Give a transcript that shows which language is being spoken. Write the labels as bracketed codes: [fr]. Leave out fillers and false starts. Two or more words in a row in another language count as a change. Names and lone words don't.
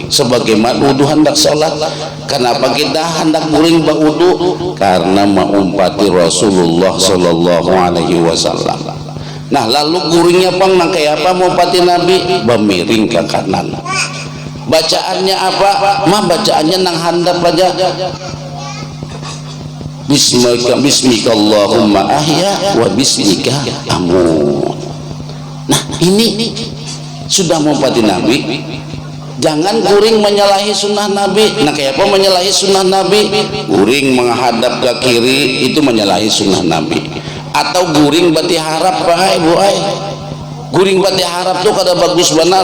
[bjn] Sebagaimana wudu hendak sholat. Kenapa kita hendak guring bau wudu? Karena mengumpati Rasulullah [ar] صلى الله عليه وسلم. [bjn] Nah lalu guringnya pang nah kayak apa mengumpati Nabi? Bemiring ke kanan. Bacaannya apa? Bacaannya nang handap aja. [ar] باسمك اللهم أحيا وباسمك أموت. [bjn] Nah ini sudah mengumpati Nabi. Jangan guring menyalahi sunnah Nabi. Nah kayak apa menyalahi sunnah Nabi? Guring menghadap ke kiri itu menyalahi sunnah Nabi. Atau guring bati harap guring bati harap tuh kada bagus benar.